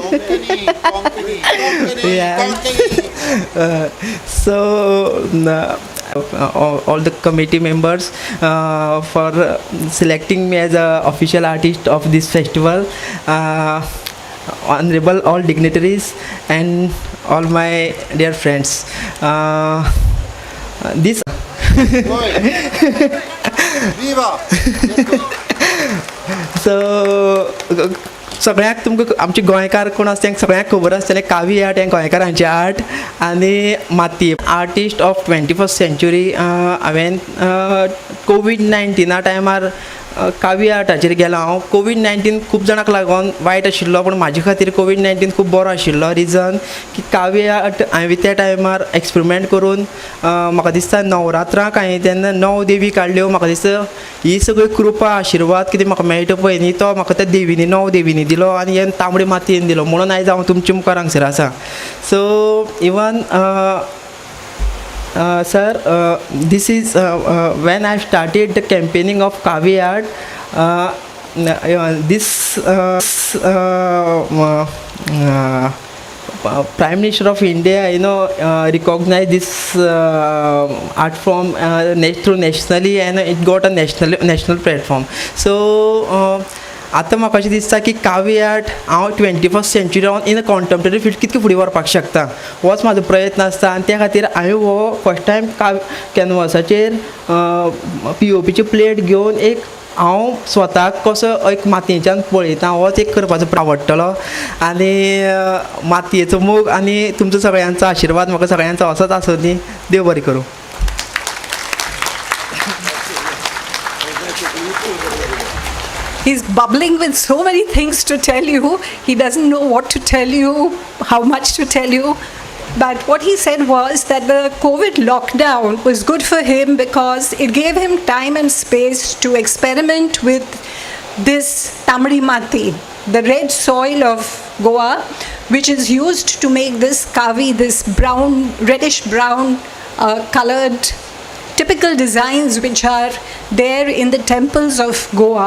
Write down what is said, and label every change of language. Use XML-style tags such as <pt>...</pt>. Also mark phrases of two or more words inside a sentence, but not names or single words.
<en>So, all the committee members for selecting me as an official artist of this festival, honorable all dignitaries and all my dear friends. This. Viva! So,</en> <kok>सगळ्यांक तुमकां आमचे गोंयकार कोण आसा तांकां सगळ्यांक खबर आसतलें कावी आर्ट हें गोंयकारांचें आर्ट आनी माती</kok> <en>artist of 21st century.</en> <kok>हांवें कोविड-19 टायमार कावी आर्टाचेर गेलो हांव. कोविड-19 खूब जाणांक लागून वायट आशिल्लो, पूण म्हाजे खातीर कोविड-19 खूब बरो आशिल्लो. रिजन की कावी आर्ट हांवें त्या टायमार एक्सपेरिमेंट करून म्हाका दिसता नवरात्रांक हांवें तेन्ना 9 देवी काडल्यो. म्हाका दिसता ही सगळी कृपा आशिर्वाद कितें म्हाका मेळटा पळय न्ही तो म्हाका त्या देवीनी 9 देवीनी दिलो आनी हे तांबडी मातयेन दिलो, म्हणून आयज हांव तुमच्या मुखार हांगसर आसा.</kok> <en>so even sir, this is when I started the campaigning of Kavi art. This Prime Minister of India, recognized this art form through nationally, and it got a national platform. So.</en> <kok>आतां म्हाका अशें दिसता की कावी आर्ट हांव 21st सेंच्युरीन</kok> <en>in a contemporary field</en> <kok>कितके फुडें व्हरपाक शकता होच म्हाजो प्रयत्न आसता. आनी त्या खातीर हांवें हो</kok> <en>first time</en> <kok>कॅनवासाचेर POPची प्लेट घेवन एक हांव स्वताक कसो एक मातयेच्यान पळयता होच एक करपाचो आवडटलो. आनी मातयेचो मोग आनी तुमचो सगळ्यांचो आशिर्वाद म्हाका सगळ्यांचो असोच आसूं दी. देव बरें करूं.</kok> <en>He's bubbling with so many things to tell you. He doesn't know what to tell you, how much to tell you. But what he said was that the COVID lockdown was good for him because it gave him time and space to experiment with this tamri mati, the red soil of Goa, which is used to make this kavi, this brown, reddish brown colored typical designs which are there in the temples of Goa.</en>